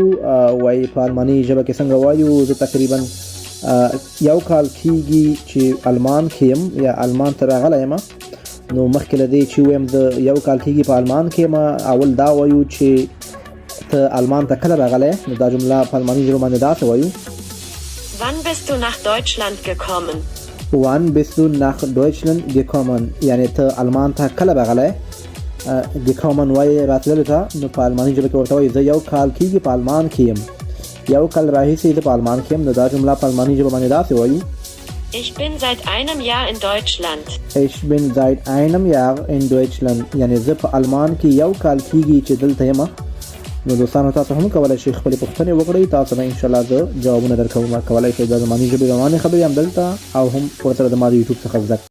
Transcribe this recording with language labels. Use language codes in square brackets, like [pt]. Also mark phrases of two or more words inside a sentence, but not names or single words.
[ps] وایي په الماني ژبه کې څنګه وایو. زه تقریبا یو کال کېږي چې المان کې یم یا المان ته راغلی یم. نو مخکې له دې چې ووایم زه یو کال کېږي په المان کې یم، اول دا وایو چې ته المان ته کله راغلی. نو دا جمله په الماني ژبه باندې داسې وایو: [de] Wann bist du nach Deutschland gekommen? Wann bist du nach Deutschland gekommen؟ [ps] یعنی ته المان ته کله راغلی. gekommen وایي راتللو ته. نو په الماني ژبه کې ورته وایي زه یو کال کېږي په المان کې یم، یو کال راهیسې زه په المان کې یم. نو دا جمله په الماني ژبه باندې داسې وایو: [de] Ich bin seit einem Jahr in Deutschland. Ich bin seit einem Jahr in Deutschland. [ps] یعنی زه په المان کې یو کال کېږي چې دلته یم. نو دوستانو تاسو هم کولای شئ خپلې پوښتنې وکړئ. تاسو نه انشاءالله زه جوابونه درکوم. کولای شئ د زماني ژبې روانې خبرې هم دلته او هم ورسره د ما د یوټیوب څخه زده